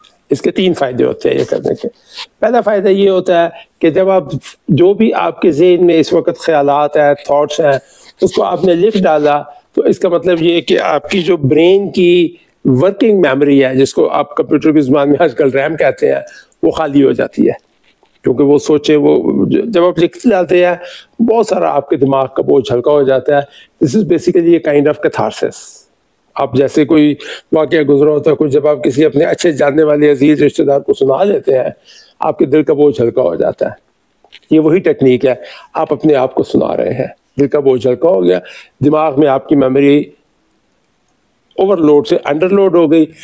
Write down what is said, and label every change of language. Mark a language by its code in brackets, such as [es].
[ur] اس کے 3 فائدے ہوتے ہیں یہ کرنے کے. پہلا فائدہ یہ ہوتا ہے کہ جب آپ جو بھی آپ کے ذہن میں اس وقت خیالات ہیں، تھاٹس ہیں، اس کو آپ نے لکھ ڈالا تو اس کا مطلب یہ ہے کہ آپ کی جو برین کی ورکنگ میموری ہے، جس کو آپ کمپیوٹر کی زبان میں آج کل ریم کہتے ہیں، وہ خالی ہو جاتی ہے. کیونکہ وہ سوچے وہ جب آپ لکھ جاتے ہیں بہت سارا آپ کے دماغ کا بوجھ ہلکا ہو جاتا ہے. [en] This is basically a kind of catharsis. [ur] آپ جیسے کوئی واقعہ گزرا ہوتا ہے، کوئی جب آپ کسی اپنے اچھے جاننے والے عزیز رشتہ دار کو سنا لیتے ہیں، آپ کے دل کا بوجھ ہلکا ہو جاتا ہے. یہ وہی ٹیکنیک ہے، آپ اپنے آپ کو سنا رہے ہیں، دل کا بوجھ ہلکا ہو گیا، دماغ میں آپ کی میموری اوور لوڈ سے انڈر لوڈ ہو گئی.